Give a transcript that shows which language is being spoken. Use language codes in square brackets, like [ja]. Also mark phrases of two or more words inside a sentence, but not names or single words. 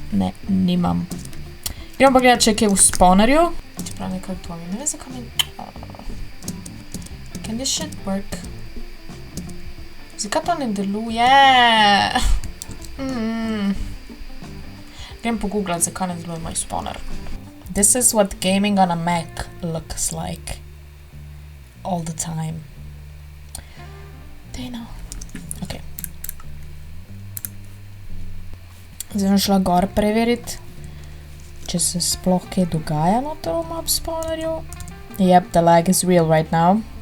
[sl] Ne, nimam. Gremo pa gledati, če je kaj v spawnerju. Čeprav nekaj to mi. Ne vem, zakaj mi... [en] Can this shit work? [sl] Zakaj to ne deluje? Grem pogooglati, zakaj ne deluje moj spawner. [en] This is what gaming on a Mac looks like. All the time. [sl] Dej no. Ok. Zdaj bom šla gor preveriti, če se sploh kaj dogaja noter v mob spawnerju. [en] Yep, the lag is real right now.